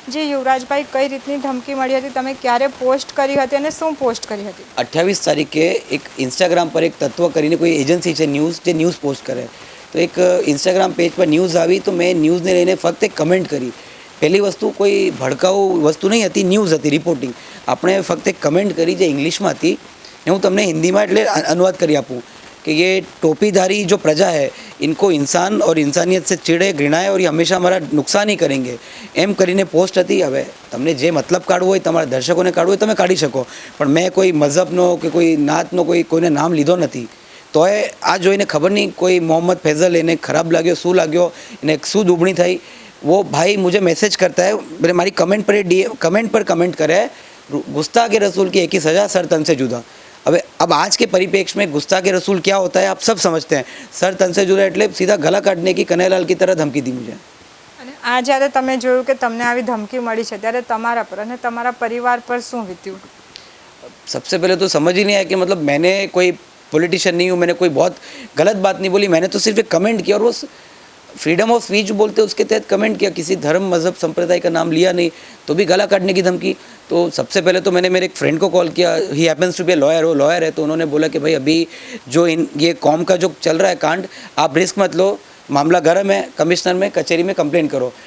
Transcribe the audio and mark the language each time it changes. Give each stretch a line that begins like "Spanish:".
Gujarati: જે યુવરાજભાઈ, કઈ રીતની ધમકી મળી હતી, તમે ક્યારે પોસ્ટ કરી હતી અને શું પોસ્ટ કરી હતી? 28 તારીખે એક ઇન્સ્ટાગ્રામ પર એક તત્વ કરીને કોઈ એજન્સી છે ન્યૂઝ, જે ન્યૂઝ પોસ્ટ કરે, તો એક ઇન્સ્ટાગ્રામ પેજ પર ન્યૂઝ આવી તો મેં ન્યૂઝને લઈને ફક્ત એક કમેન્ટ કરી। પહેલી વસ્તુ કોઈ ભડકાઉ વસ્તુ નહીં હતી, ન્યૂઝ હતી, રિપોર્ટિંગ। આપણે ફક્ત એક કમેન્ટ કરી જે ઇંગ્લિશમાં હતી, હું તમને हिंदीમાં એટલે अनुवाद કરી આપું
Hindi: कि ये टोपीधारी जो प्रजा है इनको इंसान और इंसानियत से चिड़े घृणाए और ये हमेशा हमारा नुकसान ही करेंगे एम
Gujarati: કરીને પોસ્ટ હતી। હવે તમને જે મતલબ કાઢવો હોય, તમારા દર્શકોને કાઢવો હોય તમે કાઢી શકો, પણ મેં કોઈ મઝહબનો કે કોઈ નાતનો કોઈને નામ લીધો નથી। તોય આ જોઈને ખબર નહીં કોઈ મોહમ્મદ ફૈઝલ એને ખરાબ લાગ્યો, શું લાગ્યો, એને શું દુબળી થઈ।
Hindi: वो भाई मुझे मैसेज करता है, मेरे हमारी कमेंट पर कमेंट करे, गुस्ताख के रसूल की एक ही सज़ा, सर तन से जुदा। अब आज के परिप्रेक्ष्य में गुस्ताख के रसूल क्या होता है आप सब समझते हैं। सर तन से जुदा એટલે सीधा गला काटने की कन्हैयालाल की तरह धमकी दी मुझे।
Gujarati: અને આ જ્યારે તમે જોયું કે તમને આવી ધમકી મળી છે ત્યારે તમારા પર અને તમારા પરિવાર પર શું વીત્યું?
Hindi: सबसे पहले तो समझ ही नहीं आया कि मतलब मैंने कोई पॉलिटिशियन नहीं हूँ, मैंने कोई बहुत गलत बात नहीं बोली, मैंने तो सिर्फ एक कमेंट किया और वो फ्रीडम ऑफ स्पीच बोलते उसके तहत कमेंट किया, किसी धर्म मज़हब संप्रदाय का नाम लिया नहीं, तो भी गला काटने की धमकी। तो सबसे पहले तो मैंने मेरे एक फ्रेंड को कॉल किया, ही हैपन्स टू बी लॉयर, वो लॉयर है, तो उन्होंने बोला कि भाई अभी जो ये कॉम का जो चल रहा है कांड, आप रिस्क मत लो, मामला गर्म है, कमिश्नर में कचहरी में कंप्लेंट करो।